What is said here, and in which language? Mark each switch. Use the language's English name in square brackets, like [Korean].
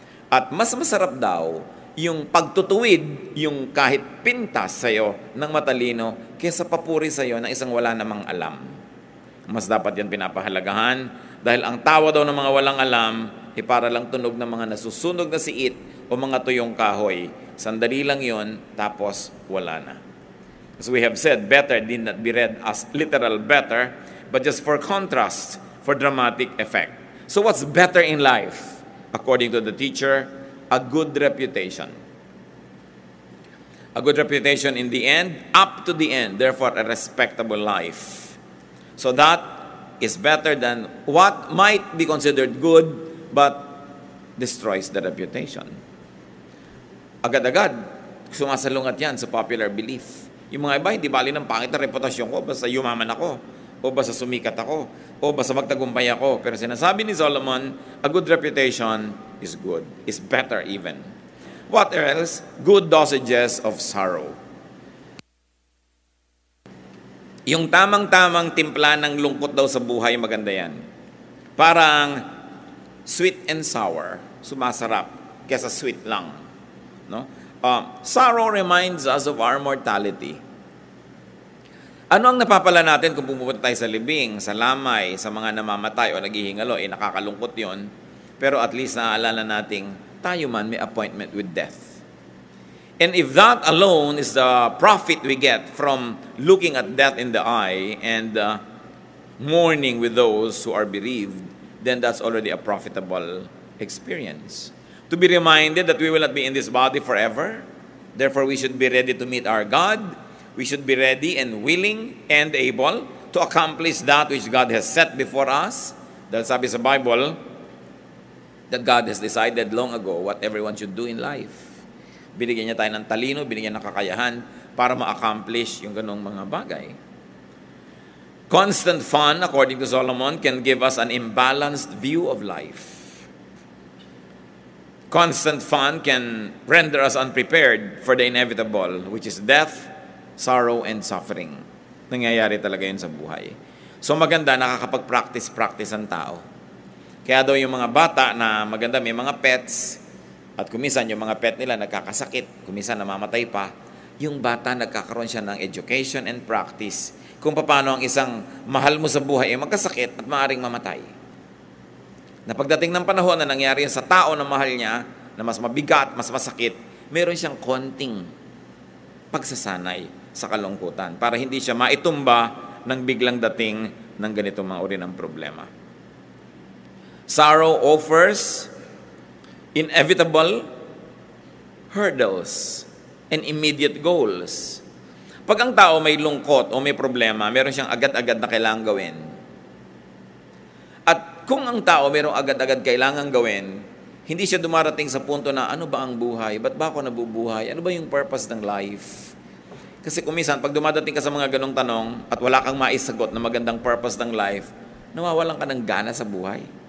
[Filipino] At mas masarap daw yung pagtutuwid, yung kahit pintas sa'yo ng matalino, kesa papuri sa'yo ng isang wala namang alam. Mas dapat yan pinapahalagahan dahil ang tawa daw ng mga walang alam ay para lang tunog ng mga nasusunog na siit o mga tuyong kahoy. Sandali lang yon, tapos wala na. [English] As we have said, better did not be read as literal better, but just for contrast, for dramatic effect. So what's better in life? According to the teacher, a good reputation. A good reputation in the end, up to the end, therefore a respectable life. So that is better than what might be considered good but destroys the reputation. [Filipino] Agad-agad, sumasalungat yan sa popular belief. Yung mga iba, hindi bali ng pangit na reputasyon ko, basta yumaman ako, o basta sumikat ako, o basta magtagumpay ako. Pero sinasabi ni [English] Solomon, a good reputation is good, is better even. What else? Good dosages of sorrow. [Filipino] Yung tamang-tamang timpla ng lungkot daw sa buhay, maganda yan. Parang [English] sweet and sour, [Filipino] sumasarap, kesa sweet lang. No? [English] Sorrow reminds us of our mortality. [Filipino] Ano ang napapala natin kung pumunta tayo sa libing, sa lamay, sa mga namamatay o naghihingalo? Nakakalungkot yon. Pero at least naaalala nating tayo man may [English] appointment with death. And if that alone is the profit we get from looking at death in the eye and mourning with those who are bereaved, then that's already a profitable experience. To be reminded that we will not be in this body forever, therefore we should be ready to meet our God. We should be ready and willing and able to accomplish that which God has set before us. [Filipino] Dahil sabi sa [English] Bible, that God has decided long ago what everyone should do in life. [Filipino] Binigyan niya tayo ng talino, binigyan ng kakayahan para ma-accomplish yung ganong mga bagay. [English] Constant fun, according to Solomon, can give us an imbalanced view of life. Constant fun can render us unprepared for the inevitable, which is death, sorrow, and suffering. [Filipino] Nangyayari talaga yun sa buhay. So maganda, nakakapag-practice ang tao. Kaya daw yung mga bata na maganda may mga pets, at kumisan yung mga pet nila nagkakasakit, kumisan namamatay pa, yung bata nagkakaroon siya ng [English] education and practice [Filipino] kung paano ang isang mahal mo sa buhay ay magkasakit at maaaring mamatay. Na pagdating ng panahon na nangyari sa tao na mahal niya, na mas mabigat, mas masakit, meron siyang konting pagsasanay sa kalungkutan para hindi siya maitumba ng biglang dating ng ganitong mga uri ng problema. [English] Sorrow offers inevitable hurdles and immediate goals. [Filipino] Pag ang tao may lungkot o may problema, meron siyang agad-agad na kailangang gawin. At kung ang tao merong agad-agad kailangang gawin, hindi siya dumarating sa punto na ano ba ang buhay? Ba't ba ako nabubuhay? Ano ba yung purpose ng life? Kasi kumisan, pag dumadating ka sa mga ganong tanong at wala kang maisagot na magandang purpose ng life, nawawalan ka ng gana sa buhay.